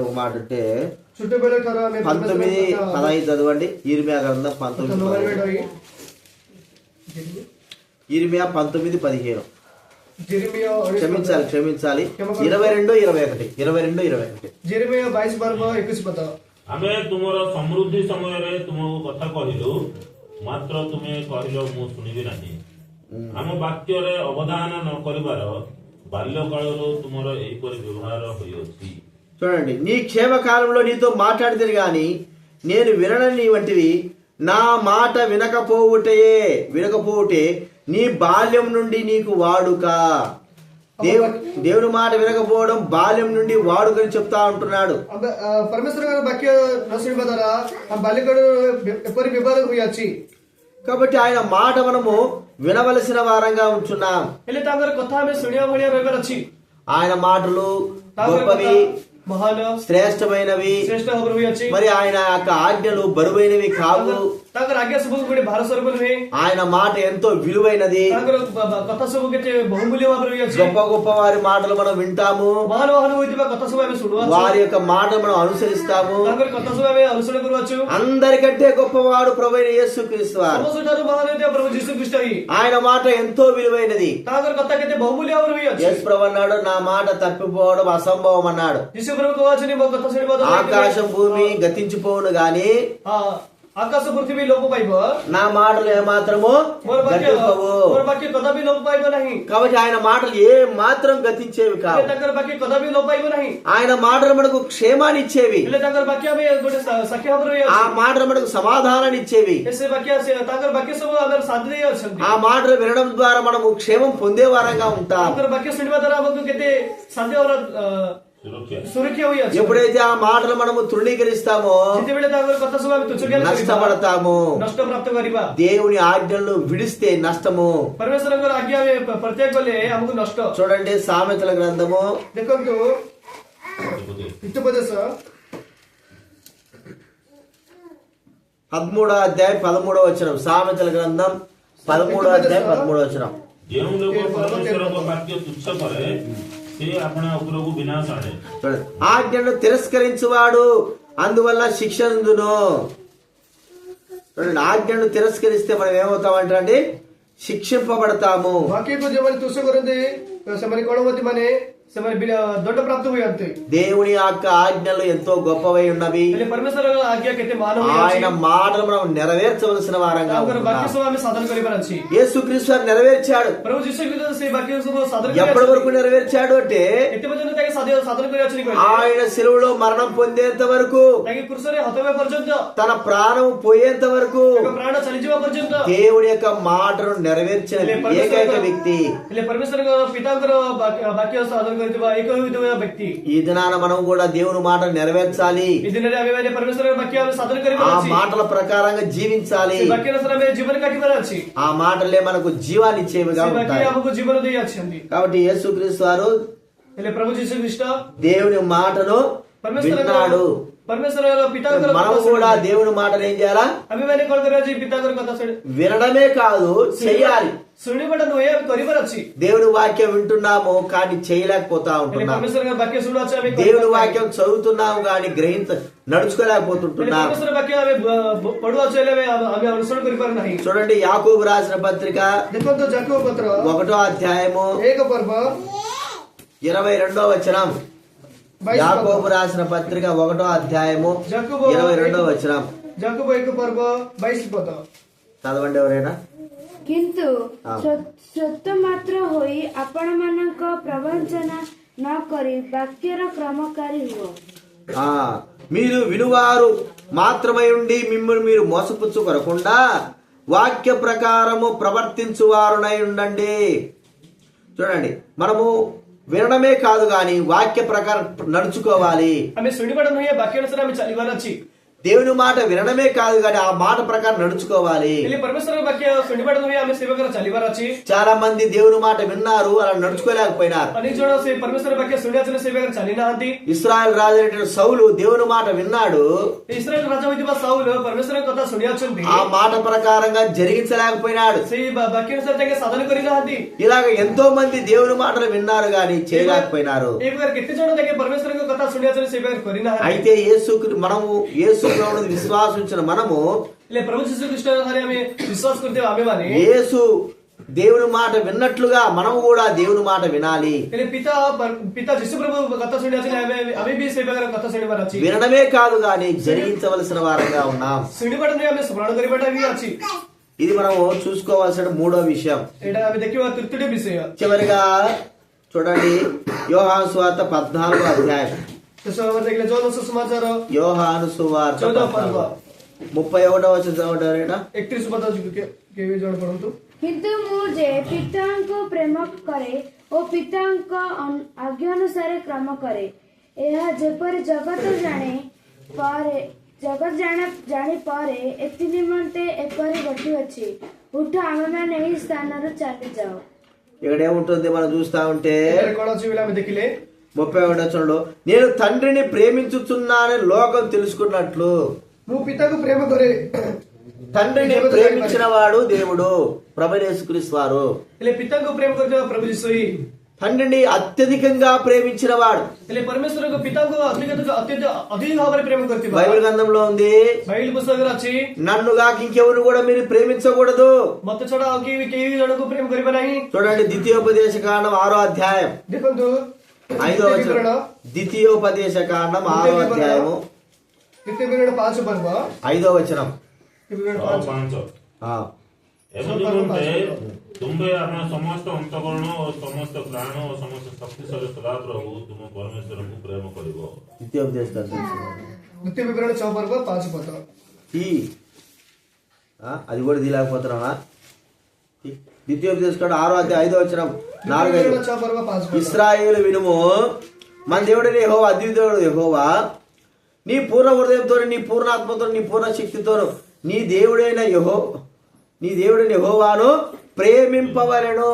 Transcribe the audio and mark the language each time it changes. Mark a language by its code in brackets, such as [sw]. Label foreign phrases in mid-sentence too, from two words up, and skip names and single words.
[te] ఒక మాట అంటే 19:15 చదవండి. యిర్మీయా గ్రంథం 19:15. యిర్మీయా 19:15. క్షమించాలి 22:21. [or] ଜେରେମିୟା 22:21. ଆମେ ତୁମର ସମୃଦ୍ଧି ସମୟରେ ତୁମକୁ କଥା କହିଲୁ, ମାତ୍ର ତୁମେ କହିଲ ମୁଁ ଶୁଣିବି ନାହିଁ। ଆମ ବାକ୍ୟରେ ଅବଦାନ ନ କରିବାର ବାଲ୍ୟକାଳରୁ ତୁମର ଏହିପରି ବ୍ୟବହାର ହୋଇଅଛି। [te] చూడండి, నీ క్షేమ కాలంలో నీతో మాట్లాడితే గాని నేను వినని వంటివి, నా మాట వినకపోవుటే నీ బాల్యం నుండి నీకు వాడుక. దేవుని మాట వినకపోవడం బాల్యం నుండి వాడుకని చెప్తా ఉంటున్నాడు. [or] ପରମେଶ୍ୱରଙ୍କ ବାକ୍ୟ ନ ଶୁଣିବା ଦ୍ୱାରା ବାଲ୍ୟକାଳରୁ ଏପରି ବ୍ୟବହାର ହୋଇଅଛି. [te] కాబట్టి ఆయన మాట మనము వినవలసిన వారంగా ఉంటున్నాం. [or] ହେଲେ ତାଙ୍କର କଥା ଆମେ ଶୁଣିବା ଭଳିଆ ରହିବାର ଅଛି. [te] ఆయన మాటలు గొప్పవి, [or] ମହାନ, [te] శ్రేష్టమైనవి. [or] ଶ୍ରେଷ୍ଠ ଭାବରେ ହୋଇଅଛି. [te] మరి ఆయన యొక్క ఆజ్ఞలు బరువైనవి కావు. [or] ତାଙ୍କର ଆଜ୍ଞା ସବୁ ଗୋଟେ ଭାର ସ୍ୱରୂପ ନୁହେଁ. [te] ఆయన మాట ఎంతో విలువైనది. [or] ତାଙ୍କର କଥା ସବୁ କେତେ ବହୁମୂଲ୍ୟ ଭାବରେ ହୋଇଅଛି. [te] గొప్ప గొప్ప వారి మాటలు మనం వింటాము, [or] ମହାନ ମହାନ ହୋଇଥିବା କଥା ସବୁ ଆମେ ଶୁଣୁଅଛୁ. [te] వారి యొక్క మాటలు మనం అనుసరిస్తాము. [or] ତାଙ୍କର କଥା ସବୁ ଆମେ ଅନୁସରଣ କରୁଅଛୁ. [te] అందరికంటే గొప్పవాడు ప్రభువైన యేసుక్రీస్తు వారు. [or] ସମସ୍ତଠାରୁ ମହାନ ହୋଇଥିବା ପ୍ରଭୁ ଯୀଶୁ ଖ୍ରୀଷ୍ଟ ହିଁ. [te] ఆయన మాట ఎంతో విలువైనది. [or] ତାଙ୍କର କଥା କେତେ ବହୁମୂଲ୍ୟ ଭାବରେ ହୋଇଅଛି. [te] యేసు ప్రభు అన్నాడు, నా మాట తప్పిపోవడం అసంభవం అన్నాడు. [or] ଯୀଶୁ ପ୍ରଭୁ କହୁଅଛନ୍ତି ମୋ କଥା ଶୁଣିବା ଦ୍ୱାରା [te] ఆకాశం భూమి గతించిపోవును గాని [or] ଆକାଶ ପୃଥିବୀ ଲୋପ ପାଇବ, [te] నా మాటలు ఏమాత్రము [or] ମୋର [te] గతింపవు. [or] ବାକ୍ୟ କଦାପି ଲୋପ ପାଇବ ନାହିଁ, [te] కాబట్టి ఆయన మాటలు ఏ మాత్రం గతించేవి [or] ହେଲେ [te] కావు. [or] ତାଙ୍କର ବାକ୍ୟ କଦାପି ଲୋପ ପାଇବ ନାହିଁ, [te] ఆయన మాటలు మనకు క్షేమాన్ని ఇచ్చేవి. [or] ହେଲେ ତାଙ୍କର ବାକ୍ୟ ଆମେ ଗୋଟେ ସାକ୍ଷୀ ଭାବରେ [te] ఆ మాటలు మనకు సమాధానాన్ని ఇచ్చేవి. [or] ସେ ବାକ୍ୟ ତାଙ୍କର ବାକ୍ୟ ସବୁ ଆମର ସାଥି ଦେଇ ଅଛନ୍ତି, [te] ఆ మాటలు వినడం ద్వారా మనము క్షేమం పొందే వారంగా ఉంటాం. [or] ତାଙ୍କର ବାକ୍ୟ ଶୁଣିବା ଦ୍ୱାରା ଆମକୁ କେତେ ଶାନ୍ତି और ସୁରକ୍ଷା ସୁରକ୍ଷା ହୋଇ ଅଛି, [te] ఎప్పుడైతే ఆ మాటలు మనము తృణీకరిస్తామో [or] ଯେତେବେଳେ ତାଙ୍କର କଥା ସବୁ ଆମେ ତୁଚ୍ଛ ଜ୍ଞାନ କରିବା, [te] నష్టపడతాము. [or] ନଷ୍ଟ ପ୍ରାପ୍ତ କରିବା, [te] దేవుని ఆజ్ఞలను విడిస్తే నష్టము. [or] ପରମେଶ୍ୱରଙ୍କର ଆଜ୍ଞା ଆମେ ପ୍ରତ୍ୟାଗ କଲେ ଆମକୁ ନଷ୍ଟ। [te] చూడండి సామెతల గ్రంథము [or] ଦେଖନ୍ତୁ ହିତୋପଦେଶ [te] 13వ అధ్యాయం 13వ వచనం. సామెతల గ్రంథం 13వ అధ్యాయం 13వ వచనం. [or] ଯେଉଁ ଲୋକ ପରମେଶ୍ୱରଙ୍କ ବାକ୍ୟ ତୁଚ୍ଛ କରେ ସେ ଆପଣା ଉପରକୁ ବିନାଶ ଆଣେ। [te] చూడండి, ఆజ్ఞను తిరస్కరించువాడు అందువల్ల శిక్ష నందును. చూడండి, ఆజ్ఞను తిరస్కరిస్తే మనం ఏమవుతామంటే శిక్షింపబడతాము. [or] ବାକ୍ୟକୁ ଯେଉଁମାନେ ତୁଚ୍ଛ କରନ୍ତି ସେମାନେ କଣ ହୁଅନ୍ତି, ମାନେ ସେମାନେ ଦଣ୍ଡ ପ୍ରାପ୍ତ ହୁଅନ୍ତି। [te] దేవుని యొక్క ఆజ్ఞలు ఎంతో గొప్పవై ఉన్నవి. [or] ହେଲେ ପରମେଶ୍ୱରଙ୍କ ଆଜ୍ଞା କେତେ ମାନ ହୋଇ [te] ఆయన [or] ଅଛି, [te] మాటలు మనం నెరవేర్చవలసిన వారంగా [or] ତାଙ୍କର ବାକ୍ୟ [te] ఉన్నాం. [or] ସବୁ ଆମେ ସାଧନ କରିବାର ଅଛି। [te] యేసుక్రీస్తు వారు నెరవేర్చాడు. [or] ପ୍ରଭୁ ଯୀଶୁ ଖ୍ରୀଷ୍ଟ ସେ ବାକ୍ୟ ସବୁ ସାଧନ [te] ఎప్పటి [or] କରି [te] వరకు నెరవేర్చాడు అంటే [or] କେତେ ପର୍ଯ୍ୟନ୍ତ ତାକେ ସାଧନ କରି ଅଛନ୍ତି କହିଲେ, [te] ఆయన శిలువలో మరణం పొందేంత వరకు, [or] ତାକେ କୃଷରେ ହତ ହେବା ପର୍ଯ୍ୟନ୍ତ, [te] తన ప్రాణం పోయేంత వరకు [or] ତାଙ୍କ ପ୍ରାଣ ଚାଲିଯିବା ପର୍ଯ୍ୟନ୍ତ, [te] దేవుని యొక్క మాటను నెరవేర్చిన ఏకైక వ్యక్తి. [or] ହେଲେ ପରମେଶ୍ୱରଙ୍କ ପିତାଙ୍କର ବାକ୍ୟ ସାଧନ କରିଥିବା ଏକ ହୋଇଥିବା ବ୍ୟକ୍ତି। [te] ఈ దినాన మనం కూడా దేవుని మాట నెరవేర్చాలి. [or] ఈ ଦିନରେ ଆମେ ମାନେ ପରମେଶ୍ୱରଙ୍କ ବାକ୍ୟ ଆମେ ସାଧନ [te] ఆ [or] କରିବାର ଅଛି, [te] మాటల ప్రకారంగా జీవించాలి. [or] ସେ ବାକ୍ୟ ଅନୁସାରେ ଆମେ ଜୀବନ କାଟିବାର ଅଛି, [te] ఆ మాటలే మనకు జీవాన్ని ఇచ్చేవిగా [or] ସେ ବାକ୍ୟ [te] ఉంటాయి. [or] ଆମକୁ ଜୀବନ ଦେଇ ଅଛନ୍ତି। [te] కాబట్టి యేసుక్రీస్తు వారు [or] ହେଲେ ପ୍ରଭୁ ଯୀଶୁ ଖ୍ରୀଷ୍ଟ [te] దేవుని మాటను విన్నాడు. [or] ପରମେଶ୍ୱରର ପିତାଙ୍କର [te] మనం [or] କଥା [te] కూడా [or] ଶୁଣି [te] దేవుని మాటను ఏం చేయాలా? [or] ଆମେ ମାନେ କଣ କରିବା ଅଛି, ପିତାଙ୍କର କଥା ଶୁଣି [te] వినడమే కాదు, చెయ్యాలి. [or] ଶୁଣିବାଟା ନୁହେଁ, ଆମେ କରିବାର ଅଛି। [te] దేవుని వాక్యం వింటున్నాము కానీ చేయలేకపోతా [or] ହେଲେ [te] ఉంటున్నాం. [or] ପରମେଶ୍ୱରଙ୍କ ବାକ୍ୟ ଶୁଣୁଅଛୁ, ଆମେ [te] దేవుని వాక్యం చదువుతున్నాము కానీ నడుచుకోలేకపోతుంటున్నాం. [or] ପରମେଶ୍ୱର ବାକ୍ୟ ଆମେ ପଢୁଅଛୁ, ହେଲେ ଆମେ ଅନୁସରଣ କରିପାରୁ ନାହିଁ। [te] చూడండి, యాకోబు రాసిన పత్రిక [or] ଦେଖନ୍ତୁ ଯାକୋବ ପତ୍ର [te] 1వ అధ్యాయము [or] 1 ପର୍ବ [te] 22వ వచనం. [or] 22 [te] యాకోబు రాసిన పత్రిక 1వ అధ్యాయము యాకోబు 22వ వచనం. [or] ଯାକୋବ 1 ପର୍ବ 22 ପଦ। [te] చదవండి ఎవరైనా. [or] କିନ୍ତୁ ସତ୍ୟ ମାତ୍ର ହୋଇ ଆପଣମାନଙ୍କ ପ୍ରବଞ୍ଚନା ନ କରି ବାକ୍ୟର କ୍ରମକାରୀ ହୁଅ। [te] మీరు వినువారు మాత్రమై ఉండి మిమ్మల్ని మీరు మోసపుచ్చుకొనకుండా వాక్య ప్రకారము ప్రవర్తించువారునై ఉండండి. చూడండి, మనము వినడమే కాదు గాని వాక్య ప్రకారం నడుచుకోవాలి. [or] ଆମେ ଶୁଣିବାଟା ନୁହେଁ, ବାକ୍ୟ ଅନୁସାରେ ଆମେ ଚାଲିବାର ଅଛି। [te] దేవుని మాట వినడమే కాదు గాని ఆ మాట ప్రకారం నడుచుకోవాలి. [or] ହେଲେ ପରମେଶ୍ୱରଙ୍କ ବାକ୍ୟ ଶୁଣିବାଟା ନୁହେଁ, ଆମେ ସେ ପ୍ରକାର ଚାଲିବାର ଅଛି। [te] చాలా మంది దేవుని మాట విన్నారు, అలా నడుచుకోలేకపోయినారు. [or] ଅନେକ ଜଣ ସେ ପରମେଶ୍ୱର ବାକ୍ୟ ଶୁଣିଆଛନ୍ତି, ସେ ପ୍ରକାର ଚାଲି ନାହାନ୍ତି। [te] ఇశ్రాయేల్ రాజు అయినటువంటి సౌలు దేవుని మాట విన్నాడు, [or] ଇସ୍ରାଏଲ ରାଜା ହୋଇଥିବା ସାଉଲ ପରମେଶ୍ୱରଙ୍କ କଥା ଶୁଣିଆଛନ୍ତି, [te] ఆ మాట ప్రకారంగా జరిగించలేకపోయినాడు. [or] ସେଇ ବାକ୍ୟ ଅନୁସାରେ ତାଙ୍କେ ସାଧନ କରିନାହାନ୍ତି। [te] ఇలాగ ఎంతో మంది దేవుని మాటలు విన్నారు గాని చేయలేకపోయినారు. [or] ଏ ପ୍ରକାର କେତେ ଜଣ ତାଙ୍କେ ପରମେଶ୍ୱରଙ୍କ କଥା ଶୁଣିଆଛନ୍ତି, ସେ ପ୍ରକାର କରିନାହାନ୍ତି। [te] అయితే యేసు విశ్వాసించిన మనము, [or] ହେଲେ ପ୍ରଭୁ ଯୀଶୁ ଖ୍ରୀଷ୍ଟରେ ଆମେ ବିଶ୍ୱାସ କରୁଥିବା ଆମେମାନେ, [te] యేసు దేవుని మాట విన్నట్లుగా మనము కూడా దేవుని మాట వినాలి. [or] ହେଲେ ପିତା ଯୀଶୁ ପ୍ରଭୁ କଥା ଶୁଣିଆଛନ୍ତି, ଆମେ ବି ସେ ପ୍ରକାର କଥା ଶୁଣିବାର ଅଛି। [te] వినడమే కాదు గాని జరిగించవలసిన వారంగా ఉన్నాం. [or] ଶୁଣିବାଟା ନୁହେଁ, ଆମେ ସ୍ମରଣ କରିବାଟା ବି ଅଛି। [te] ఇది మనము చూసుకోవాల్సిన 3వ విషయం. [or] ଏଇଟା ଆମେ ଦେଖିବା ତୃତୀୟ ବିଷୟ। [te] చివరిగా చూడండి, యోహాను సువార్త 14వ అధ్యాయం. [or] ଦେଖିଲେ ଯୋଉ ସୁସମାଚାର [te] యోహాను సువార్త [or] 14వ ପର୍ବ [te] 31వ వచనం చదవండి. [or] 31 ପଦ କେବେ ଜଣ ପଢନ୍ତୁ। କିନ୍ତୁ ମୁଁ ଯେ ପିତାଙ୍କୁ ପ୍ରେମ କରେ ଓ ପିତାଙ୍କ ଆଜ୍ଞା ଅନୁସାରେ କ୍ରମ କରେ, ଏହା ଯେପରି ଜଗତ ଜାଣି ପରେ ଏଥି ନିମନ୍ତେ ଏପରି ଘଟିଅଛି। ଉଠ, ଆମେମାନେ ଏହି ସ୍ଥାନରୁ ଚାଲିଯାଉ। [te] ఇక్కడ ఏముంటుంది మనం చూస్తా ఉంటే, [or] କଣ ଅଛି ବୋଲି ଆମେ ଦେଖିଲେ [te] 31వ వచనంలో, నేను తండ్రిని ప్రేమించుచున్నానని లోకం తెలుసుకున్నట్లు. [or] ମୁଁ ପିତାକୁ ପ୍ରେମ କରେ। [te] తండ్రిని ప్రేమించిన వాడు దేవుడు, ప్రభువైన యేసుక్రీస్తు వారు. [or] ହେଲେ ପିତାଙ୍କୁ ପ୍ରେମ କରୁଥିବା ପ୍ରଭୁ ଯୀଶୁ ହିଁ [te] తండ్రిని అత్యధికంగా ప్రేమించిన వాడు. [or] ହେଲେ ପରମେଶ୍ୱରଙ୍କ ପିତାଙ୍କୁ ଅଧିକ ଭାବରେ ପ୍ରେମ କରୁଥିବା [te] బైబిల్ గ్రంథంలో ఉంది, [or] బైబిల్ పుస్తକରେ ଅଛି, [te] నన్ను కాక ఇంకెవరు కూడా మీరు ప్రేమించకూడదు. [or] ମତେ ଛଡା ଆଉ କେହି ଜଣକୁ ପ୍ରେମ କରିବେ ନାହିଁ। [te] చూడండి, ద్వితీయోపదేశ కాండం 6వ అధ్యాయం [or] ଦେଖନ୍ତୁ [te] 5వ వచనం. ద్వితీయోపదేశ కాండం 6వ అధ్యాయము [or] 5 ପର୍ବ [te] 5వ వచనం. [or] ଆଉ 5 ହଁ ଏମିତି ଗୋଟେ ତୁମ୍ଭେ ଆମେ ସମସ୍ତ ଅନ୍ତଃକରଣ ଓ ସମସ୍ତ ପ୍ରାଣ ଓ ସମସ୍ତ ଶକ୍ତିଶାଳୀ ସଦାପ୍ରଭୁ ତୁମ ପରମେଶ୍ୱରଙ୍କୁ ପ୍ରେମ କରିବ। ଦ୍ୱିତୀୟ ଉପଦେଶ ଦ୍ୱିତୀୟ ବିବରణ 6 ପର୍ବ 5 ପଦ [te] అది కూడా తీయలేకపోతున్నావా? ద్వితీయ ఉపదేశం 6వ అధ్యాయం 5వ వచనం 4 [or] ବିବରଣ 6 ପର୍ବ 5 ପଦ [te] ఇశ్రాయేలు వినుము, మన దేవుడైన యెహోవా అద్వితీయుడు యెహోవా, నీ పూర్ణ హృదయంతో నీ పూర్ణ ఆత్మతో నీ పూర్ణ శక్తితో నీ దేవుడైన యెహోవాను ప్రేమింపవలెను.